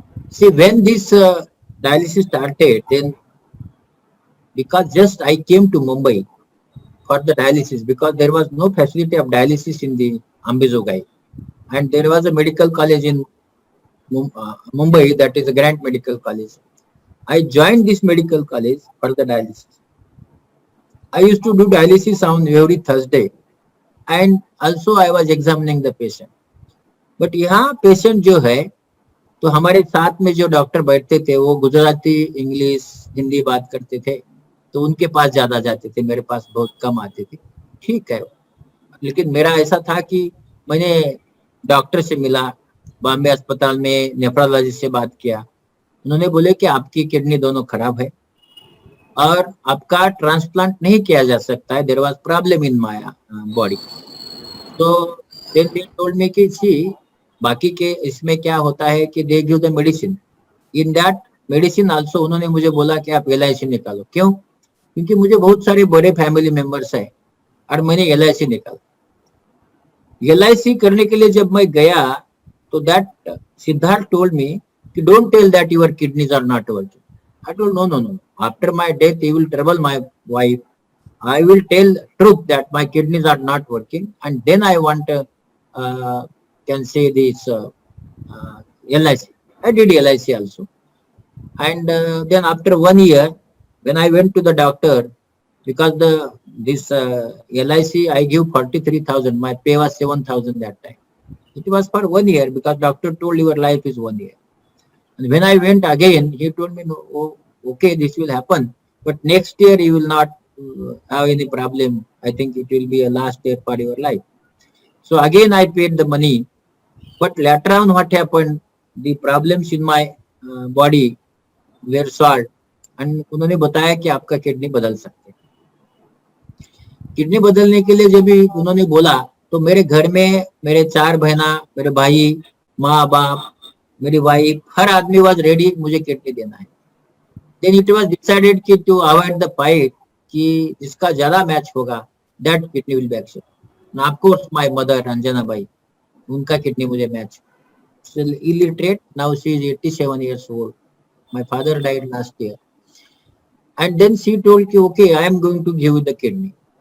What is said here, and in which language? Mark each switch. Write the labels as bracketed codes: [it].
[en] See, when this dialysis started, then because just I came to Mumbai for the dialysis, because there was no facility of dialysis in the Ambezogai, and there was a medical college in Mumbai, that is a Grant Medical College. I joined this medical college for the dialysis. I used to do dialysis on every Thursday, and also I was examining the patient. [hi] But यहाँ patient जो है, तो हमारे साथ में जो doctor बैठते थे वो गुजराती, इंग्लिश, हिंदी बात करते थे, तो उनके पास ज्यादा जाते थे, मेरे पास बहुत कम आते थे। ठीक है, लेकिन मेरा ऐसा था कि मैंने डॉक्टर से मिला, बॉम्बे अस्पताल में नेफ्रोलॉजिस्ट से बात किया। उन्होंने बोले कि आपकी किडनी दोनों खराब है और आपका ट्रांसप्लांट नहीं किया जा सकता है, [en] There was problem in my body. [hi] तो [en] then they told me [hi] कि सी, बाकी के इसमें क्या होता है कि [en] they give the medicine, in that medicine also [hi] उन्होंने मुझे बोला कि आप LIC निकालो। क्यों? क्योंकि मुझे बहुत सारे बड़े फैमिली मेंबर्स है और मैंने LIC निकाला। LIC करने के लिए जब मैं गया, तो [en] That Siddharth told me कि don't tell that your kidneys are not working. I told no no no, after my death you will trouble my wife, I will tell truth that my kidneys are not working, and then I want can say this LIC. I did LIC also, and then after 1 year, when I went to the doctor, because this LIC I give 43,000, my pay was 7,000 that time. It was for 1 year because doctor told your life is 1 year. And when I went again, he told me, no, oh, okay, this will happen, but next year you will not have any problem. I think it will be a last year for your life. So again I paid the money, but later on what happened, the problems in my body were solved, and [hi] उन्होंने बताया कि आपका kidney बदल सकते हैं। Kidney बदलने के लिए जब भी उन्होंने बोला, तो मेरे घर में मेरे 4 बहना, मेरे भाई, माँ बाप, मेरी वाइफ, हर आदमी [en] was ready [hi] मुझे किडनी देना है। [en] Then it was decided कि to avoid the fight, कि [hi] जिसका ज्यादा मैच होगा, [en] that kidney will be accepted. Now of course my mother Anjana Bai, [hi] उनका किडनी मुझे match, [en] still illiterate, now she is 87 years old. My father died last year. And then she told ki, okay, I am going to give you the kidney.